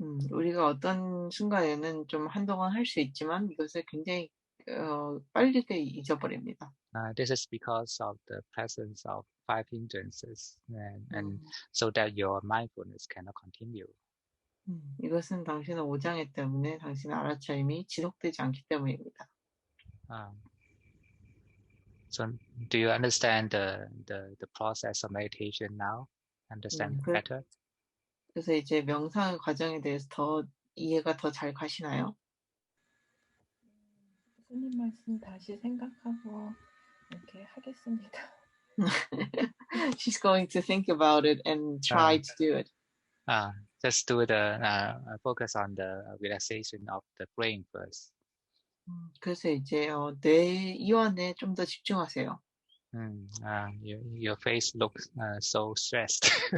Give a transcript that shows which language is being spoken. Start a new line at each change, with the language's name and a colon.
Korean: 우리가 어떤 순간에는 좀 한동안 할 수 있지만 이것을 굉장히 빨리 잊어버립니다.
English: This is because of the presence of five hindrances, and so that your mindfulness cannot continue.
Korean: 이것은 당신의 오장애 때문에 당신의 알아차림이 지속되지 않기 때문입니다.
English: So, do you understand the process of meditation now? Understand better?
Korean: 그래서 이제 명상의 과정에 대해서 더 이해가 더 잘 가시나요? 스님 말씀 다시 생각하고 이렇게 하겠습니다.
English: She's going to think about it and try to do it. Just do the focus on the relaxation of the brain first.
Korean: 그래서 이제 뇌 이완에 좀 더 집중하세요.
English: Your face looks so stressed.